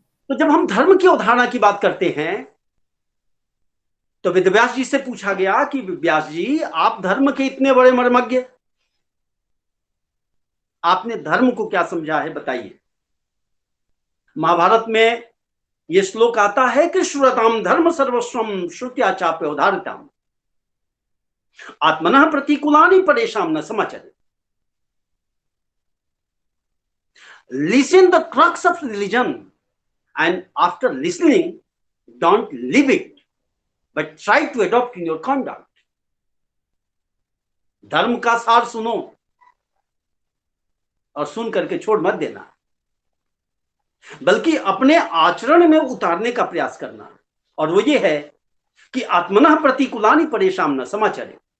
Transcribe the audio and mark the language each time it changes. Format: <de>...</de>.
<hi>तो जब हम धर्म की अवधारणा की बात करते हैं तो वेदव्यास जी से पूछा गया कि व्यास जी, आप धर्म के इतने बड़े मर्मज्ञ, आपने धर्म को क्या समझा है, बताइए। महाभारत में यह श्लोक आता है कि</hi> <sa>श्रुताम धर्म सर्वस्वम श्रुत्या चाप्य उदारताम आत्मनः प्रतिकूलानि परेशान न समाचरे।</sa> <en>Listen the crux of religion and after listening don't live it but try to adopt in your conduct.</en> <hi>धर्म का सार सुनो और सुन करके छोड़ मत देना, बल्कि अपने आचरण में उतारने का प्रयास करना। और वो ये है कि</hi> <sa>आत्मनः प्रतिकूलानि परेशान न समाचरे।</sa>